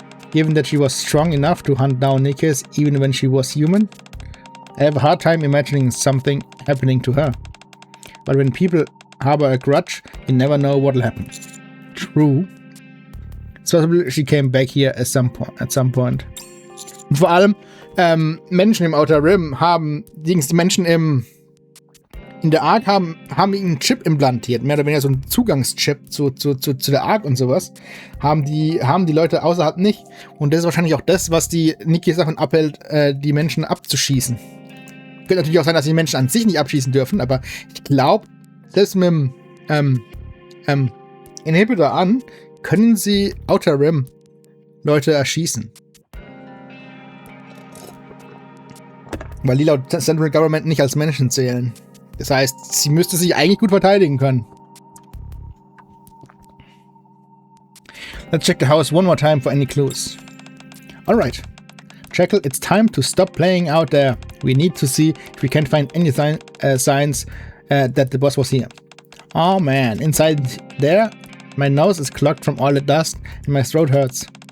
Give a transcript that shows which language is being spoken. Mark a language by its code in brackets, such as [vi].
[en] Given that she was strong enough to hunt down Nikke even when she was human, I have a hard time imagining something happening to her. But when people harbor a grudge, you never know what'll happen. True. It's possible she came back here at some point. [de] Und vor allem Menschen im Outer Rim haben, die Menschen in der Ark haben einen Chip implantiert, mehr oder weniger so einen Zugangschip zu der Ark und sowas. Haben die Leute außerhalb nicht. Und das ist wahrscheinlich auch das, was die Nikke davon abhält, die Menschen abzuschießen. Könnte natürlich auch sein, dass die Menschen an sich nicht abschießen dürfen, aber ich glaube, selbst mit dem Inhibitor an, können sie Outer Rim Leute erschießen. Weil die laut Central Government nicht als Menschen zählen. Das heißt, sie müsste sich eigentlich gut verteidigen können. [en] Let's check the house one more time for any clues. Alright. Jekyll, it's time to stop playing out there. We need to see if we can find any signs that the boss was here. Oh man, inside there, my nose is clogged from all the dust and my throat hurts.